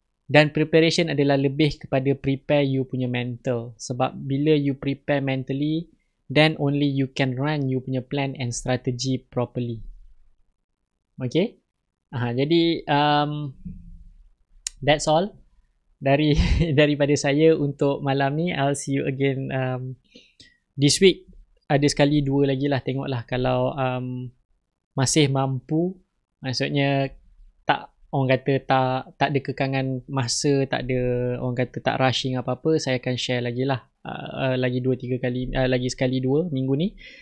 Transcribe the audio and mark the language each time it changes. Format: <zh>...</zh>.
<ms>Dan preparation adalah lebih kepada prepare you punya mental. Sebab bila</ms> <en>you prepare mentally, then only you can run you</en> <ms>punya</ms> <en>plan and strategy properly. Okay?</en> <ms>Jadi</ms> <en>that's all</en> <ms>daripada saya untuk malam ni.</ms> <en>I'll see you again this week.</en> <ms>Ada sekali dua lagi lah, tengoklah kalau masih mampu, maksudnya tak, orang kata tak ada kekangan masa, tak ada orang kata tak rushing apa-apa, saya akan share lagi lah lagi 2-3 kali, lagi sekali 2 minggu ni.</ms>